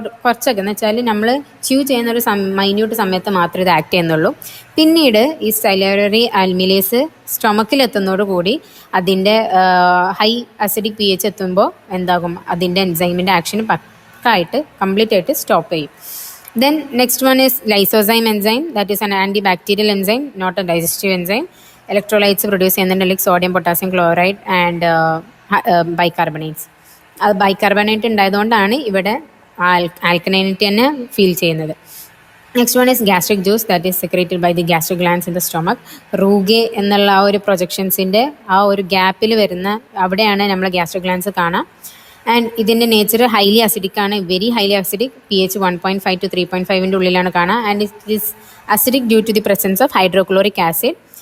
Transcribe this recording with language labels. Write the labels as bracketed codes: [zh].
[ml] കുറച്ചൊക്കെ എന്ന് വെച്ചാൽ നമ്മൾ ച്യൂ ചെയ്യുന്ന ഒരു മൈന്യൂട്ട് സമയത്ത് മാത്രമേ ഇത് ആക്ട് ചെയ്യുന്നുള്ളൂ. പിന്നീട് ഈ സലൈവറി അമിലേസ് സ്റ്റൊമക്കിലെത്തുന്നതോടുകൂടി അതിൻ്റെ ഹൈ അസിഡിക് പി എച്ച് എത്തുമ്പോൾ എന്താകും, അതിൻ്റെ എൻസൈമിൻ്റെ ആക്ഷൻ പക്കായിട്ട് കംപ്ലീറ്റ് ആയിട്ട് സ്റ്റോപ്പ് ചെയ്യും. [en] Then next one is lysozyme enzyme, that is an antibacterial enzyme, not a digestive enzyme. Electrolytes produce [ml] ചെയ്യുന്നുണ്ട്, [en] like sodium, potassium chloride and bicarbonates. [ml] അത് bicarbonate ഉണ്ടായതുകൊണ്ടാണ് ഇവിടെ alkalinity തന്നെ feel ചെയ്യുന്നത്. [en] Next one is gastric juice, that is secreted by the gastric glands in the stomach. [ml] Rugae എന്നുള്ള ആ ഒരു പ്രൊജക്ഷൻസിൻ്റെ ആ ഒരു ഗ്യാപ്പിൽ വരുന്ന അവിടെയാണ് നമ്മൾ gastric glands കാണാം. ആൻഡ് ഇതിൻ്റെ നേച്ചർ ഹൈലി അസിഡിക് ആണ്, [en] Very highly acidic. [ml] pH 1.5 to 3.5 ഉള്ളിലാണ് കാണുക. [en] And it is acidic due to the presence of hydrochloric acid.